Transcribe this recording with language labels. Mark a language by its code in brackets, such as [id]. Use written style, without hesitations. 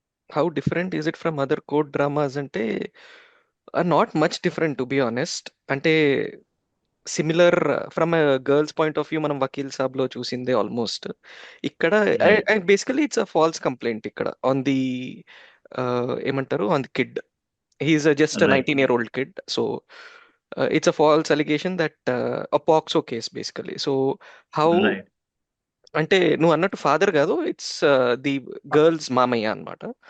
[en] How different is it from other court dramas అంటే not much different to be honest. [te] అంటే similar from girls point of view మనం వకీల్ సాబ్ లో చూసిందే almost. ఇక్కడ [en] Right. Basically it's a false complaint ఇక్కడ on the ఏమంటారు on the kid. He is just right. 19-year-old kid. So it's a false allegation that a POXO case basically. So how right. [te] అంటే నువ్వు అన్నట్టు father కాదు, it's the girls మామయ్య అన్నమాట.